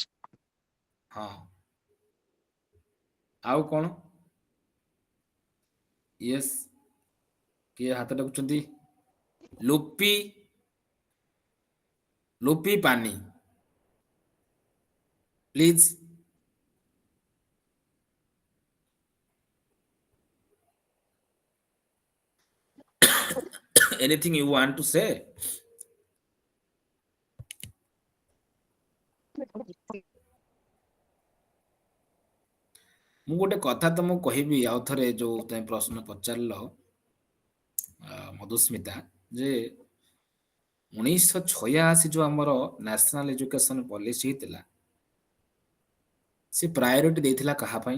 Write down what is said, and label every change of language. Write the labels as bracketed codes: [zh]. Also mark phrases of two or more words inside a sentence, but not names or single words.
[or] ହଁ। ଆଉ କଣ? ୟେସ୍, କିଏ ହାତ ଡାକୁଛନ୍ତି? ଲୁପି ପାନି ପ୍ଲିଜ। [en] Anything you want to say? [or] ମୁଁ ଗୋଟେ କଥା ତମକୁ କହିବି ଆଉ ଥରେ, ଯୋଉ ତମେ ପ୍ରଶ୍ନ ପଚାରିଲ ମଧୁସ୍ମିତା, ଯେ 1986 ଯୋଉ ଆମର [en] national education policy [or] ହେଇଥିଲା, ସେ ପ୍ରାୟୋରିଟି ଦେଇଥିଲା କାହା ପାଇଁ?